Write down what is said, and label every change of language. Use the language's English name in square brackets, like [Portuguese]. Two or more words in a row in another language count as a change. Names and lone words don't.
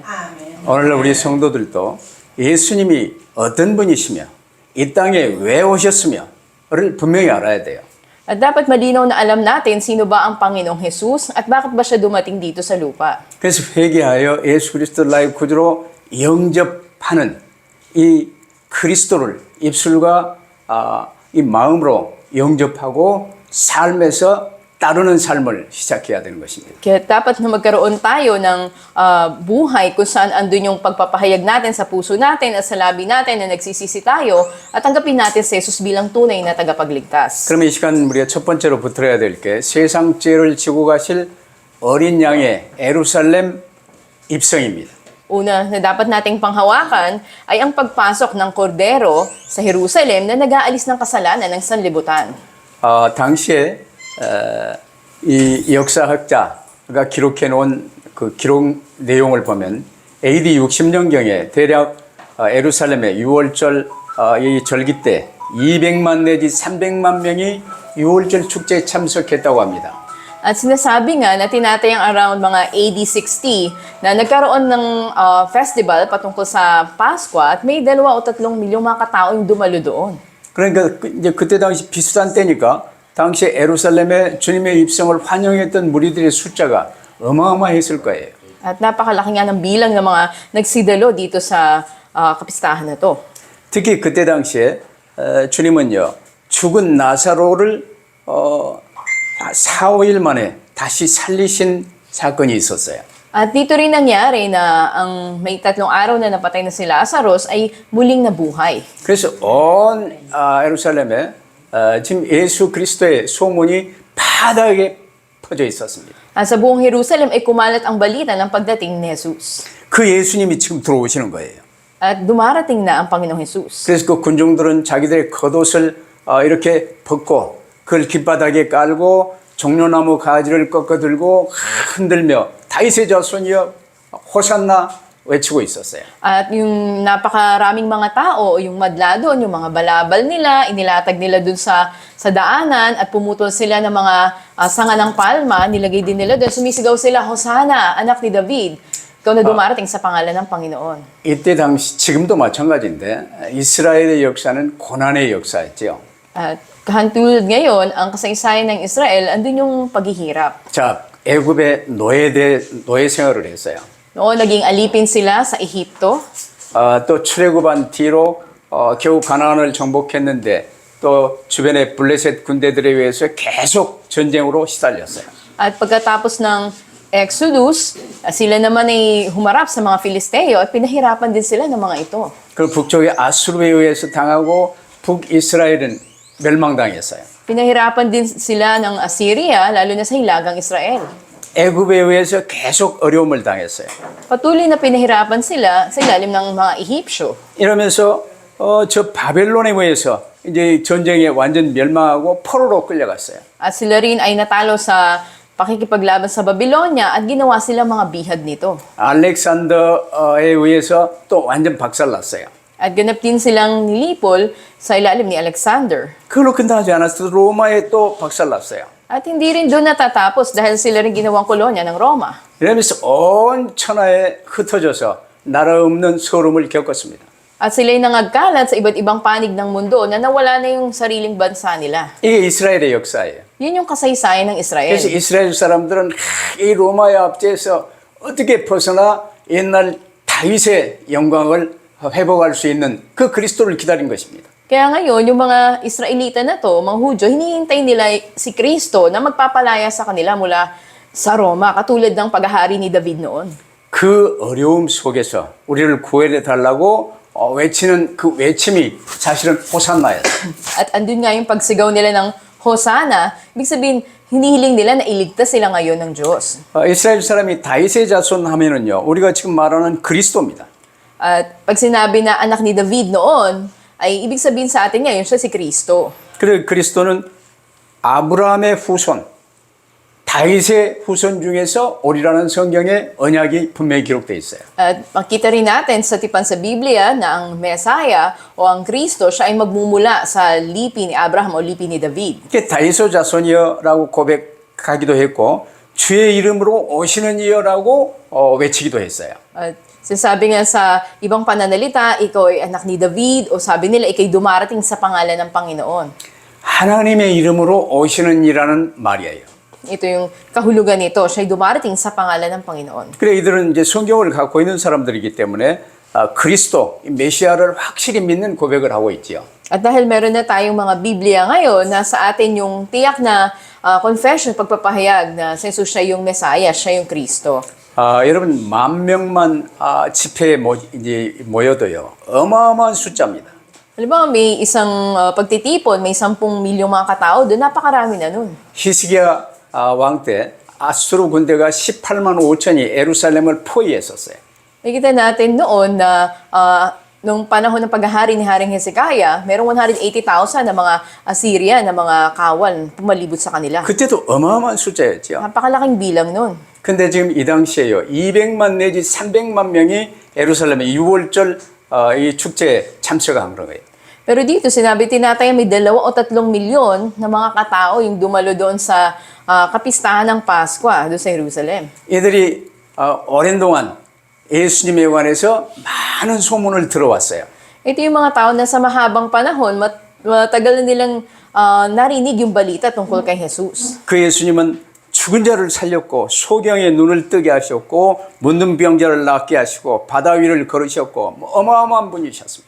[Korean] 오늘날 우리 성도들도 예수님이 어떤 분이시며 이 땅에 왜 오셨으며를 분명히 알아야 돼요. [Filipino] At dapat malinaw na alam natin sino ba ang Panginoong Jesus at bakit ba siya dumating dito sa lupa. [Korean] 그래서 회개하여 예수 그리스도를 나의 구주로 영접하는 이 그리스도를 입술과 이 마음으로 영접하고 삶에서 따르는 삶을 시작해야 되는 것입니다. [Filipino] Kaya dapat na magkaroon tayo ng buhay kung saan andun yung pagpapahayag natin sa puso natin at sa labi natin na nagsisisi tayo at tanggapin natin si Jesus bilang tunay na tagapagligtas. [Korean] 그러면 이 시간 우리가 첫 번째로 붙들어야 될 게 세상 죄를 지고 가실 어린 양의 예루살렘 입성입니다. [Filipino] Una na dapat nating panghawakan ay ang pagpasok ng kordero sa Jerusalem na nag-aalis ng kasalanan ng sanlibutan. [Korean] 당시에 이 역사학자가 기록해 놓은 그 기록 내용을 보면 AD 60년경에 대략 예루살렘의 6월절 이 절기 때 200만 내지 300만 명이 6월절 축제에 참석했다고 합니다. [Filipino] At sinasabi nga na tinatayang around mga AD 60 na nagkaroon ng festival patungkol sa Pasko at may 2 o 3 milyong mga katao yung dumalo doon. [Korean] 그러니까 이제 그때 당시 비슷한 때니까 당시에 예루살렘에 주님의 입성을 환영했던 무리들의 숫자가 어마어마했을 거예요. [Filipino] At napakalaki nga ng bilang ng mga nagsidalo dito sa kapistahan na to. [Korean] 특히 그때 당시에 주님은요 죽은 나사로를 4, 5일 만에 다시 살리신 사건이 있었어요. [Filipino] At dito rin nangyari na ang may 3 araw na napatay na si Lazarus ay muling nabuhay. [Korean] 그래서 온 예루살렘에 지금 예수 그리스도의 소문이 바닥에 퍼져 있었습니다. [Filipino] At sa buong Jerusalem ay kumalat ang balita ng pagdating ni Jesus. [Korean] 그 예수님이 지금 들어오시는 거예요. [Filipino] At dumarating na ang Panginoong Jesus. [Korean] 그래서 그 군중들은 자기들의 겉옷을 이렇게 벗고 그걸 길바닥에 깔고 종려나무 가지를 꺾어 들고 흔들며 다윗의 자손이여 호산나 외치고 있었어요. [Filipino] At yung napakaraming mga tao, yung madla doon, yung mga balabal nila, inilatag nila doon sa daanan at pumutol sila ng mga sanga ng palma, nilagay din nila doon. Sumisigaw sila, Hosana, anak ni David. Ikaw na dumarating sa pangalan ng Panginoon. [Korean] 이때 당시 지금도 마찬가지인데 이스라엘의 역사는 고난의 역사였죠. [Filipino] At kahantulad ngayon, ang kasaysayan ng Israel, andun yung paghihirap. [Korean] 자, 애굽의 노예 생활을 했어요. [Filipino] Noon, naging alipin sila sa Ehipto. [Korean] 또 출애굽한 뒤로 겨우 가나안을 정복했는데 또 주변의 블레셋 군대들에 의해서 계속 전쟁으로 시달렸어요. [Filipino] At pagkatapos ng Exodus, sila naman ay humarap sa mga Filisteo at pinahirapan din sila ng mga ito. [Korean] 그 북쪽의 아수르에 의해서 당하고 북이스라엘은 멸망당했어요. [Filipino] Pinahirapan din sila ng Assyria, lalo na sa hilagang Israel. [Korean] 애굽에 의해서 계속 어려움을 당했어요. [Filipino] Patuloy na pinahirapan sila sa ilalim ng mga Ehipsyo. [Korean] 이러면서 저 바벨론에 의해서 이제 전쟁에 완전 멸망하고 포로로 끌려갔어요. [Filipino] At sila rin ay natalo sa pakikipaglaban sa Babylonia at ginawa sila mga bihag nito. [Korean] 알렉산더에 의해서 또 완전 박살났어요. [Filipino] At ganap din silang nilipol sa ilalim ni Alexander. [Korean] 그걸로 끝나지 않았어. 로마에 또 박살났어요. [Filipino] At hindi rin doon natatapos dahil sila rin ginawang kolonya ng Roma. [Korean] 이러면서 온 천하에 흩어져서 나라 없는 서름을 겪었습니다. [Filipino] At sila'y nangagkalat sa iba't ibang panig ng mundo na nawala na yung sariling bansa nila. [Korean] 이게 이스라엘의 역사예요. [Filipino] Yun yung kasaysayan ng Israel. [Korean] 그래서 이스라엘 사람들은 이 로마의 압제에서 어떻게 벗어나 옛날 다윗의 영광을 회복할 수 있는 그 그리스도를 기다린 것입니다. [Filipino] Kaya ngayon, yung mga Israelita na to, mga Hudyo, hinihintay nila si Kristo na magpapalaya sa kanila mula sa Roma, katulad ng paghahari ni David noon. [Korean] 그 어려움 속에서 우리를 구원해 달라고 외치는 그 외침이 사실은 호산나였어요. [Filipino] At andun nga yung pagsigaw nila ng Hosanna, ibig sabihin, hinihiling nila na iligtas sila ngayon ng Diyos. [Korean] 이스라엘 사람이 다윗의 자손 하면은요, 우리가 지금 말하는 그리스도입니다. [Filipino] At pag sinabi na anak ni David noon, ay ibig sabihin sa atin ngayon siya si Kristo. [Korean] 그리고 그리스도는 아브라함의 후손, 다윗의 후손 중에서 오리라는 성경에 언약이 분명히 기록되어 있어요. [Filipino] At makita rin natin sa tipan sa Biblia na ang Mesaya o ang Kristo, siya ay magmumula sa lipi ni Abraham o lipi ni David. [Korean] 이게 다윗의 자손이여라고 고백하기도 했고 주의 이름으로 오시는 이여라고 외치기도 했어요. [Filipino] At sinasabi nga sa ibang pananalita, ikaw ay anak ni David o sabi nila, ikay dumarating sa pangalan ng Panginoon. [Korean] 하나님의 이름으로 오시는 이라는 말이에요. [Filipino] Ito yung kahulugan nito, siya ay dumarating sa pangalan ng Panginoon. [Korean] 그래 이들은 이제 성경을 갖고 있는 사람들이기 때문에 그리스도 메시아를 확실히 믿는 고백을 하고 있지요. [Filipino] At dahil meron na tayong mga Biblia ngayon, nasa atin yung tiyak na confession, pagpapahayag na si Jesus siya yung Messiah, siya yung Kristo. [Korean] 여러분 10,000명만 집회에 이제 모여도요 어마어마한 숫자입니다. [Filipino] Halimbawa, may isang pagtitipon, may 10 milyong mga katao, doon napakarami na nun. [Korean] 히스기야 왕 때 아수르 군대가 18만 5천이 예루살렘을 포위했었어요. [Filipino] Nakikita natin noon na nung panahon ng paghahari ni Haring Hezekiah, merong 180,000 na mga Assyrian na mga kawal pumalibot sa kanila. [Korean] 그때도 어마어마한 숫자였죠. [Filipino] Napakalaking bilang nun. [Korean] 근데 지금 이 당시에요 200만 내지 300만 명이 예루살렘의 6월절 이 축제에 참석한 거예요. [Filipino] Pero dito, sinabi tinataya may 2 o 3 milyon na mga katao yung dumalo doon sa kapistahan ng Pasko doon sa Jerusalem. [Korean] 이들이 오랜 동안 예수님에 관해서 많은 소문을 들어왔어요. [Filipino] Ito yung mga tao na sa mahabang panahon, matagal na nilang narinig yung balita tungkol kay Jesus. [Korean] 그 예수님은 죽은 자를 살렸고 소경의 눈을 뜨게 하셨고 문둥병자를 낫게 하시고 바다 위를 걸으셨고 어마어마한 분이셨습니다.